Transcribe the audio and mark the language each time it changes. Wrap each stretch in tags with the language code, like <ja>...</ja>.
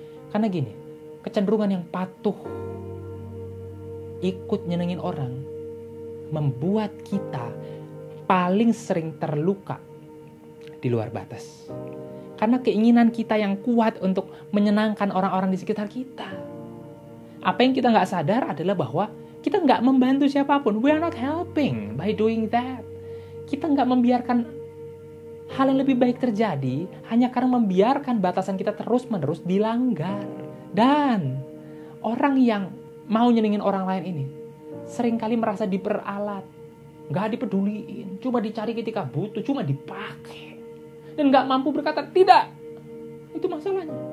<id>Karena gini, kecenderungan yang patuh, ikut nyenengin orang, membuat kita paling sering terluka di luar batas. Karena keinginan kita yang kuat untuk menyenangkan orang-orang di sekitar kita. Apa yang kita nggak sadar adalah bahwa kita nggak membantu siapapun.</id> <en>We are not helping by doing that.</en> <id>Kita nggak membiarkan hal yang lebih baik terjadi hanya karena membiarkan batasan kita terus-menerus dilanggar. Dan orang yang mau nyenengin orang lain ini seringkali merasa diperalat, gak dipeduliin, cuma dicari ketika butuh, cuma dipakai, dan gak mampu berkata tidak. Itu masalahnya.</id>